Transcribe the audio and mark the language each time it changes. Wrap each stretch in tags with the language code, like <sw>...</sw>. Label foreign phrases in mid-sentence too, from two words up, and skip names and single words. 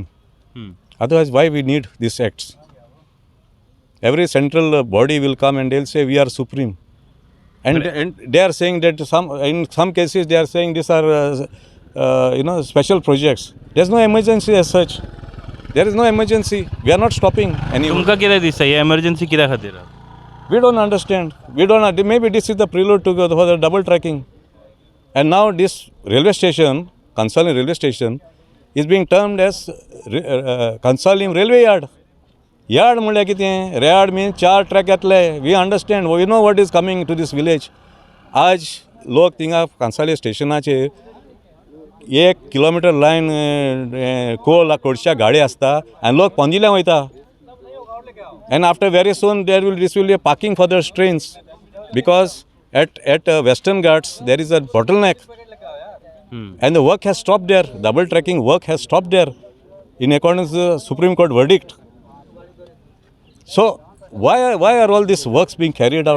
<en>Otherwise, why we need these acts? Every central body will come and they'll say we are supreme, and they are saying that in some cases they are saying these are special projects. There's no emergency as such. There is no emergency. We are not stopping anyone.</en> <kok>तुमका किती दिसता ही emergency कित्या खातीर हा?</kok> <en>We don't understand. We don't. Maybe this is the prelude to for the double tracking. And now this railway station, Kansalim railway station, is being termed as Kansalim railway yard.</en> <kok>Yard म्हळ्यार कितें?</kok> <en>Yard means 4 track येतले. We understand. We know what is coming to this village.</en> <kok>आज लोक थिंगा Kansalim स्टेशनाचेर 1 किलोमीटर लायन कोळशा गाडी आसता आनी लोक पोंदिल्यां वयता.</kok> <en>And after very soon this will be a parking for the trains, because at Western Ghats there is a bottleneck, and the work has stopped there. Double tracking work has stopped there, in accordance with the Supreme Court verdict. So why are all these works being carried out?</en>